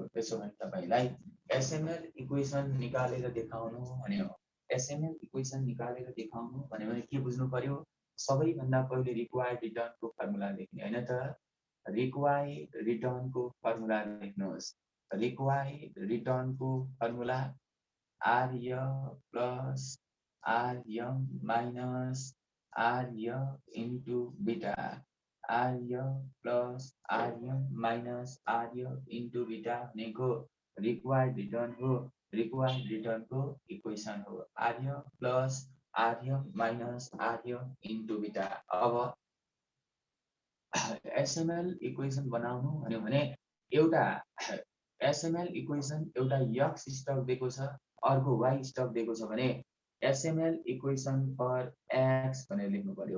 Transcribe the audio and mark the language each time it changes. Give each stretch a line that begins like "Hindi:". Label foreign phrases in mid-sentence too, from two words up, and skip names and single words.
Nepali: त्यसो भने तपाईलाई
English: SML equation
Nepali: निकालेर देखाउनु भन्यो।
English: SML equation
Nepali: निकालेर देखाउनु भन्यो भने के बुझ्नु पर्यो? सबैभन्दा पहिले
English: required return
Nepali: को फर्मुला लेख्ने हैन त,
English: required return
Nepali: को फर्मुला लेख्नुहोस्।
English: required return
Nepali: को
English: formula RM plus RM minus RM into beta, RM plus RM minus RM into beta
Nepali: भनेको
English: required return
Nepali: हो।
English: required return
Nepali: को इक्वेसन हो
English: RM plus RM minus RM into beta।
Nepali: अब
English: SML equation
Nepali: बनाउनु भन्यो भने एउटा
English: SML equation
Nepali: एउटा
English: X stock
Nepali: दिएको छ, अर्को
English: Y stock
Nepali: दिएको छ भने
English: SML equation for X
Nepali: भनेर लेख्नु पर्यो।